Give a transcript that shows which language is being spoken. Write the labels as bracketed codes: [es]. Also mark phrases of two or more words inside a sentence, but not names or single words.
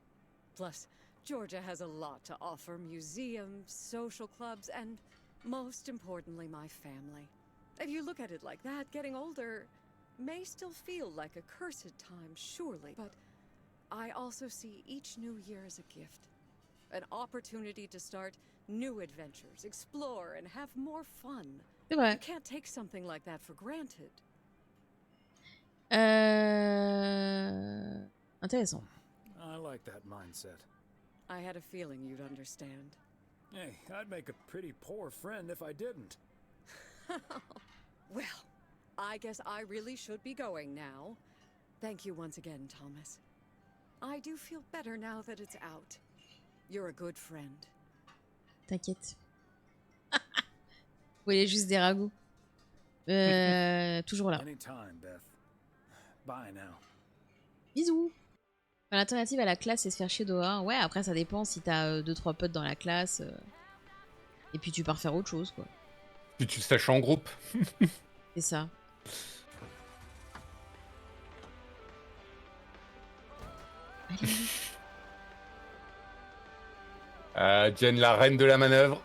[en] Plus, Georgia has a lot to offer: museums, social clubs, and most importantly, my family. If you look at it like that, getting older may still feel like a cursed time, surely, but I also see each new year as a gift. An opportunity to start new adventures, explore, and have more fun. [fr] C'est vrai. [en] You can't take something like that for granted. [fr] Intéressant. [en] I like that mindset. I had a feeling you'd understand. Hey, I'd make a pretty poor friend if I didn't. Well, I guess I really should be going now. Thank you once again, Thomas. I do feel better now that it's out. You're a good friend. [fr] T'inquiète. Vous voulez juste des ragoûts. Toujours là. [en] Anytime, Beth. Bye now. [fr] Bisous. L'alternative à la classe, c'est se faire chier dehors. Ouais, après, ça dépend si t'as 2-3 potes dans la classe. Et puis tu pars faire autre chose, quoi. Puis tu sèches en groupe. C'est ça. Jen, la reine de la manœuvre.